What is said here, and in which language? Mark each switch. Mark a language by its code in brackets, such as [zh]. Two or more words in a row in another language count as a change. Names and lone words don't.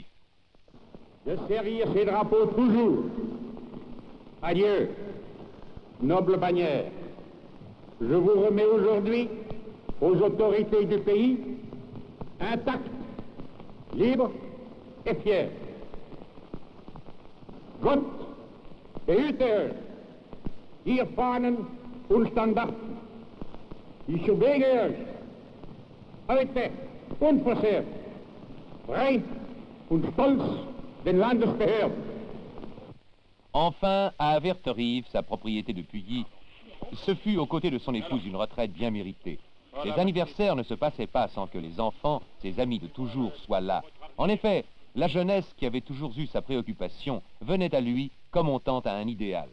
[fr] De servir ces drapeaux toujours. Adieu, noble bannière. Je vous remets aujourd'hui aux autorités du pays, intactes, libres et fiers. [de] Gott behüte euch, ihr Fahnen und Standarten. Ich schwöre euch, heute unversehrt, frei und stolz den Landesbehörden. [fr] Enfin, à Verterive, sa propriété de Puyi, ce fut aux côtés de son épouse une retraite bien méritée. Les anniversaires ne se passaient pas sans que les enfants, ses amis de toujours, soient là. En effet, la jeunesse qui avait toujours eu sa préoccupation venait à lui comme on tente à un idéal.